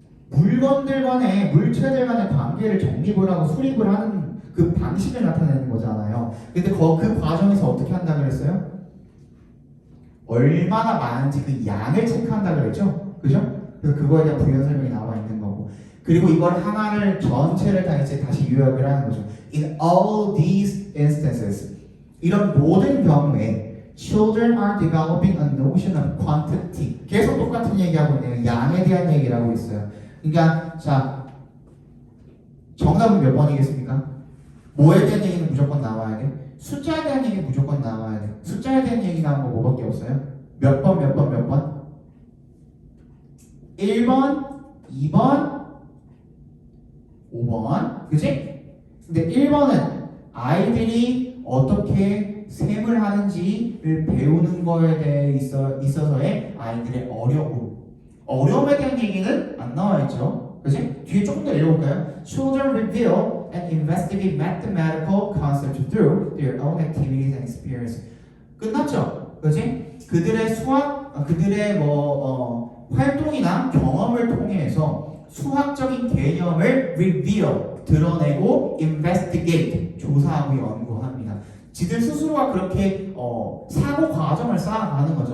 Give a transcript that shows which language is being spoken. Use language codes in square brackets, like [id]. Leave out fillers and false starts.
[ko] 물건들 간의, 물체들 간의 관계를 정립을 하고 수립을 하는 그 방식을 나타내는 거잖아요. 근데 그 과정에서 어떻게 한다 그랬어요? 얼마나 많은지 그 양을 체크한다 그랬죠? 그죠? 그래서 그거에 대한 부연 설명이 나와 있는 거고. 그리고 이걸 하나를 전체를 다 이제 다시 요약을 하는 거죠. [en] In all these instances, [ko] 이런 모든 경우에 [en] children are developing a notion of quantity. [ko] 계속 똑같은 얘기하고 있네요. 양에 대한 얘기를 하고 있어요. 그러니까 자 정답은 몇 번이겠습니까? 뭐에 대한 얘기는 무조건 나와야 돼? 숫자에 대한 얘기는 무조건 나와야 돼. 숫자에 대한 얘기 나온 거 뭐밖에 없어요? 몇 번, 몇 번, 몇 번? 1번, 2번, 5번. 그치? 근데 1번은 아이들이 어떻게 셈을 하는지를 배우는 거에 대해 있어서의 아이들의 어려움에 대한 얘기는 안 나와 있죠. 그치? 뒤에 조금 더 읽어볼까요? [en] Children reveal and investigate mathematical concepts through their own activities and experience. [ko] 끝났죠? 그치? 그들의 그들의 활동이나 경험을 통해서 수학적인 개념을 reveal, 드러내고 investigate, 조사하고 연구합니다. 지들 스스로가 그렇게 사고 과정을 쌓아가는 거죠.